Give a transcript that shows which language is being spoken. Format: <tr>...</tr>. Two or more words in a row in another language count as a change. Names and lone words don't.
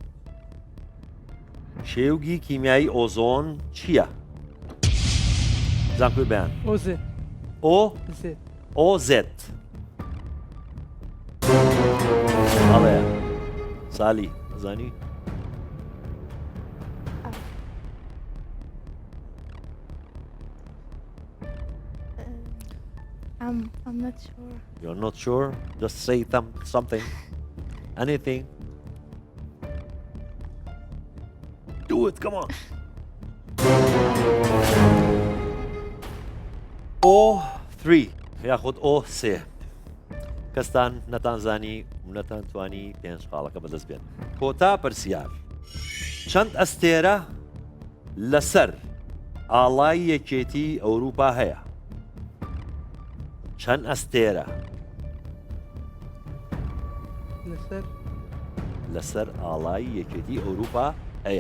<ckb>شێوگی کیمیایی ئۆزۆن چییە؟ زانکۆی بەیان ئۆزێ ئۆزێت هەڵەیە سالی زانی</ckb> <en>I'm not sure. You're not sure? Just say something. Anything. Do it, come on.</en> <ckb>O3 یاخود O3 کەستان نەتانزانی و نەتانتوانی 5 خاڵەکە بەدەست بێن کۆتا پرسیار چەند ئەستێرە لەسەر ئاڵای یەکێتی ئەوروپا هەیە؟ چەند ئەستێرە لەسەر ئاڵای یەکێتی ئەوروپا هەیە؟</ckb>